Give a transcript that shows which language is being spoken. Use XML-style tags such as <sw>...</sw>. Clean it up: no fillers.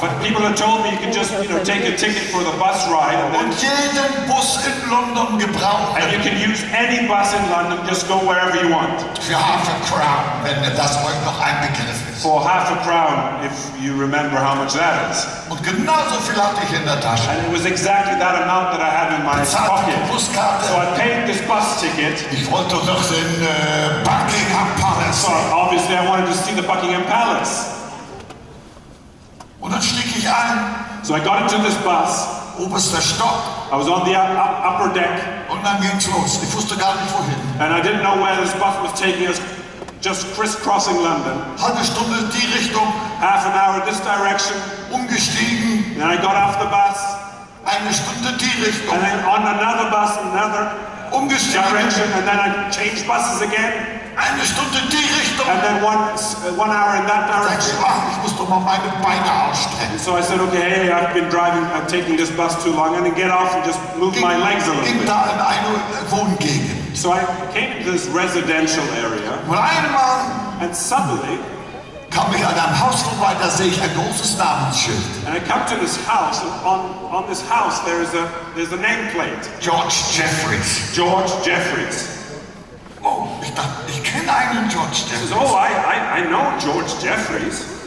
<en>But people had told me you could just, take a ticket for the bus ride,</en> <de>Und jeden Bus in London gebraucht.</de> <en>and you can use any bus in London, just go wherever you want.</en> <de>Für</de> <en>half a crown,</en> <de>wenn das euch noch ein Begriff ist.</de> <en>For half a crown, if you remember how much that is.</en> <de>Und genauso viel hatte ich in der Tasche.</de> <en>And it was exactly that amount that I had in my</en> <de>Bezahlte die</de> <en>pocket.</en> <de>Buskarte.</de> <en>So I paid this bus ticket.</en> <de>Ich wollte doch den Buckingham Palace</de> <en>So</en> <de>sehen.</de> <en>obviously I wanted to see the Buckingham Palace.</en> <de>Und dann stieg ich ein,</de> <en>So I got into this bus.</en> <de>oberster Stock,</de> <en>I was on the upper deck,</en> <de>und dann ging's los. Ich wusste gar nicht wohin.</de> <en>and I didn't know where this bus was taking us, just crisscrossing London.</en> <de>Halbe Stunde die Richtung,</de> <en>Half an hour this direction,</en> <de>umgestiegen,</de> <en>then I got off the bus,</en> <de>eine Stunde die Richtung,</de> <en>and then on another bus, another</en> <de>umgestiegen,</de> <en>direction, and then I changed buses again,</en> <de>eine Stunde die Richtung.</de> <en>and then one hour in that</en> <de>Dann</de> <en>direction.</en> <de>ich muss doch mal meine Beine ausstrecken.</de> <en>So I said, okay, hey, I'm taking this bus too long, I'm gonna get off and just move my legs a little</en> <de>Ging</de> <en>bit.</en> <de>da in eine Wohngegend.</de> <en>So I came to this residential area,</en> <de>Und einmal</de> <en>and suddenly,</en> <de>kam ich an einem Haus vorbei, da sehe ich ein großes Namensschild.</de> <en>and I come to this house, and on this house there's a nameplate,</en> <de>George Jeffreys.</de> <en>George Jeffreys.</en> <de>Oh, ich dachte, ich kenne einen George</de> <en>He says,</en> <de>Jeffreys.</de> <en>oh, I know George Jeffreys.</en>